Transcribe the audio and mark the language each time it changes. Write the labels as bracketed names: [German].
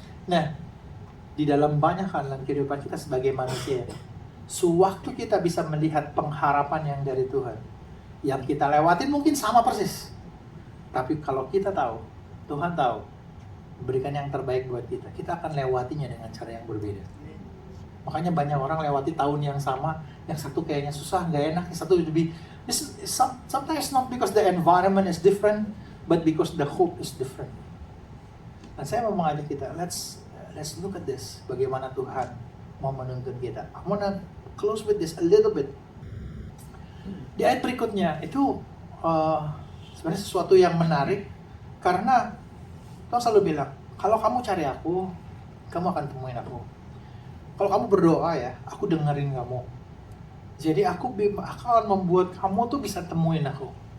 [Indonesian] Nah, di dalam banyak hal dalam kehidupan kita sebagai manusia, sewaktu kita bisa melihat pengharapan yang dari Tuhan, yang kita lewatin mungkin sama persis. Tapi kalau kita tahu, Tuhan tahu, berikan yang terbaik buat kita, kita akan lewatinya dengan cara yang berbeda. Makanya banyak orang lewati tahun yang sama, yang satu kayaknya susah, nggak enak, yang satu lebih. [English] Sometimes not because the environment is different, but because the hope is different. [Indonesian] Dan saya mau mengajak kita, [English] let's look at this. [Indonesian] Bagaimana Tuhan mau menuntun kita. [English] I wanna close with this a little bit. [Indonesian] Di ayat berikutnya itu sebenarnya sesuatu yang menarik, karena Tuhan selalu bilang, kalau kamu cari aku, kamu akan temuin aku. Kalau kamu berdoa ya, aku dengerin kamu. Jadi aku akan membuat kamu tuh bisa temuin aku.